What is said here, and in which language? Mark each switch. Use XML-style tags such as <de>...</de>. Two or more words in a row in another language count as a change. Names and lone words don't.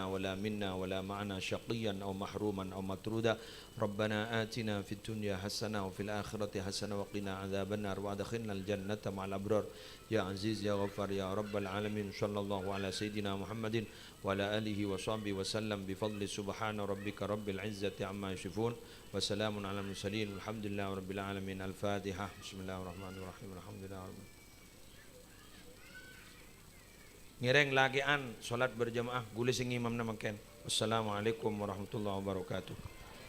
<ar>ولا منا ولا معنا شقيا أو محروما أو مطرودا ربنا آتنا في الدنيا حسنة وفي الآخرة حسنة وقنا عذاب النار وأدخلنا الجنة مع الأبرار يا عزيز يا غفار يا رب العالمين صلى الله على سيدنا محمد وعلى آله وصحبه وسلم بفضل سبحان ربك رب العزة عما يصفون وسلام على المرسلين والحمد لله رب العالمين. الفاتحة. بسم الله الرحمن الرحيم. الحمد لله رب العالمين.</ar> <jv>Ngireng lagian salat berjamaah gule sing imam namaken.</jv> <ar>والسلام عليكم ورحمة الله وبركاته.</ar>